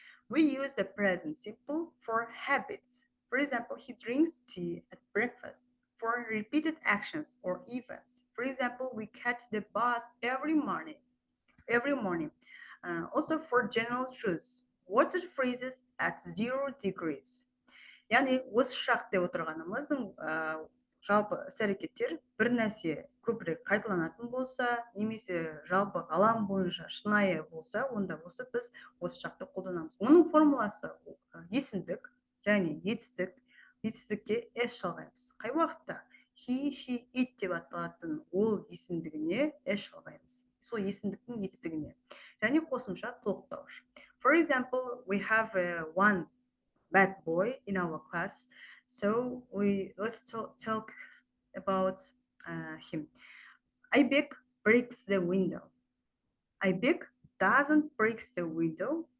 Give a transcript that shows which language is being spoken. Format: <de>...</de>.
<en>We use the present simple for habits. For example, he drinks tea at breakfast. For repeated actions or events. For example, we catch the bus every morning. Every morning. Also for general truths, water freezes at 0 degrees.</en> <kk>Яғни осы шақ деп отырғанымыз жалпы іс-әрекеттер бір нәрсе көбірек қайталанатын болса, немесе жалпы ғалам бойынша шынайы болса, онда осы біз осы шақты қолданамыз. Оның формуласы есімдік және етістікке s жалғаймыз. Қай уақытта he, she, it деп аталатын ол есімдігіне s жалғаймыз. Сол есімдіктің етістігіне. Және қосымша толықтауыш.</kk> <en>For example, we have one bad boy in our class. So let's talk about him. Aybek breaks the window. Aybek doesn't break the window.</en>